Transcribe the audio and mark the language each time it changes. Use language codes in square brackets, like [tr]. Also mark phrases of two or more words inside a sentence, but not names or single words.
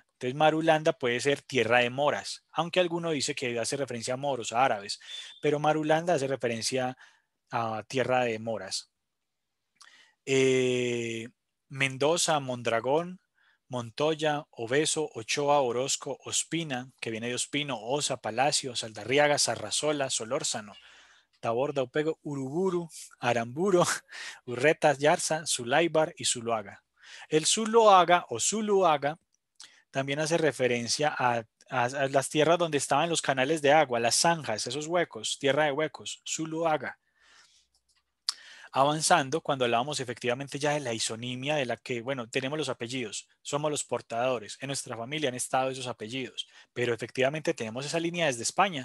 [es] Entonces Marulanda puede ser tierra de moras, aunque alguno dice que hace referencia a moros, a árabes, pero Marulanda hace referencia a tierra de moras. Mendoza, Mondragón, Montoya, Obeso, Ochoa, Orozco, Ospina, que viene de Ospino, Osa, Palacio, Saldarriaga, Sarrazola, Solórzano, Taborda, Upego, Uruburu, Aramburo, Urreta, Yarza, Zulaibar y Zuluaga. El Zuluaga o Zuluaga también hace referencia a las tierras donde estaban los canales de agua, las zanjas, esos huecos, tierra de huecos, Zuluaga. Avanzando, cuando hablábamos efectivamente ya de la isonimia, de la que, bueno, tenemos los apellidos, somos los portadores, en nuestra familia han estado esos apellidos, pero efectivamente tenemos esa línea desde España.